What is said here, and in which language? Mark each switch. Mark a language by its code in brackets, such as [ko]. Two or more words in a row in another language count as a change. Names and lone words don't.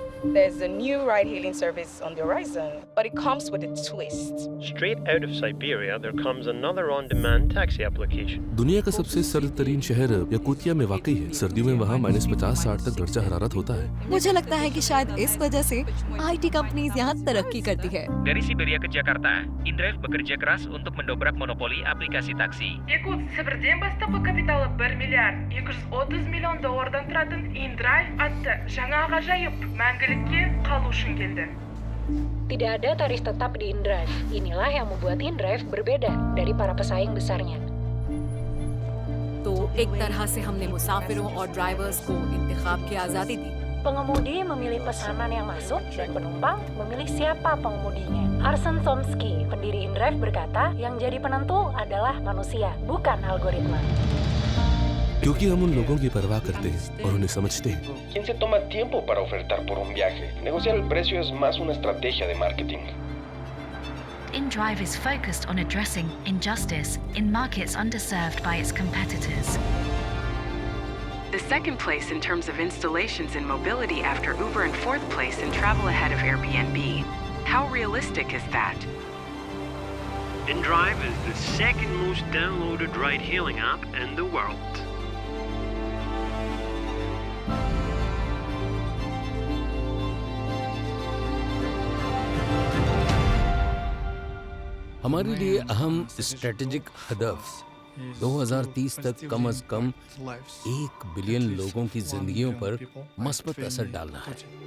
[en] There's a new ride-hailing service on the horizon, but it comes with a twist. Straight out of Siberia, there comes another on-demand taxi application. [ur] دنیا کا سب سے سرد ترین شہر یاکوتیا میں واقع ہے۔ سردیوں میں وہاں -50-60 تک درجہ حرارت ہوتا ہے. مجھے لگتا ہے کہ شاید اس وجہ سے [en] IT companies [ur] یہاں ترقی کرتی ہے. [id] Dari Siberia ke Jakarta, InDrive bekerja keras untuk mendobrak monopoli aplikasi taksi. [kk] Якут сібірден бастапқы капиталы 1 миллиард 230 миллион доллардан тұратын InDrive атты жаңа ғажайып мәңгілікке қалу үшін келді. [id] Tidak ada tarif tetap di InDrive. Inilah yang membuat InDrive berbeda dari para pesaing besarnya. [ur] تو ایک طرح سے ہم نے مسافروں اور ڈرائیورز کو انتخاب کی آزادی دی. [id] Pengemudi memilih pesanan yang masuk dan penumpang memilih siapa pengemudinya. Arsen Somsky, pendiri InDrive berkata, yang jadi penentu adalah manusia, bukan algoritma. [ur] کیونکہ ہم ان لوگوں کی پرواہ کرتے ہیں اور انہیں سمجھتے ہیں. [es] ¿Quién se toma tiempo para ofertar por un viaje? Negociar el precio es más una estrategia de marketing. [en] InDrive is focused on addressing injustice in markets underserved by its competitors. The second place in terms of installations in mobility after Uber and fourth place in travel ahead of Airbnb. How realistic is that? InDrive is the second most downloaded ride-hailing app in the world. [ur] ہمارے لیے اہم سٹریٹیجک ہدف 2030 تک کم سے کم 1 بلین لوگوں کی زندگیوں پر مثبت اثر ڈالنا ہے.